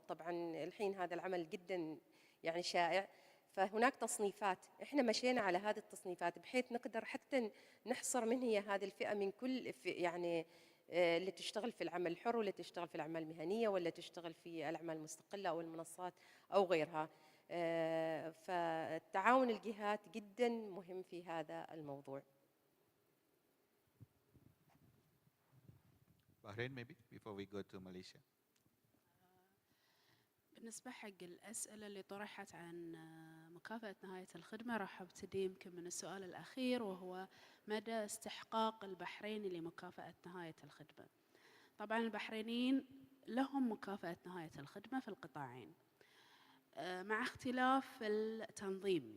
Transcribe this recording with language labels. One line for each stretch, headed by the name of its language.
Arabic: طبعا الحين هذا العمل جدا يعني شائع، فهناك تصنيفات احنا مشينا على هذه التصنيفات بحيث نقدر حتى نحصر من هي هذه الفئة من كل يعني اللي تشتغل في العمل الحر واللي تشتغل في الأعمال المهنية واللي تشتغل في الأعمال المستقلة أو المنصات أو غيرها. فالتعاون الجهات جدا مهم في هذا الموضوع.
English: Bahrain maybe before we go to Malaysia.
Arabic: بالنسبة حق الأسئلة اللي طرحت عن مكافأة نهاية الخدمة، راح أبتدي يمكن من السؤال الأخير وهو مدى استحقاق البحريني لمكافأة نهاية الخدمة. طبعا البحرينيين لهم مكافأة نهاية الخدمة في القطاعين مع اختلاف التنظيم.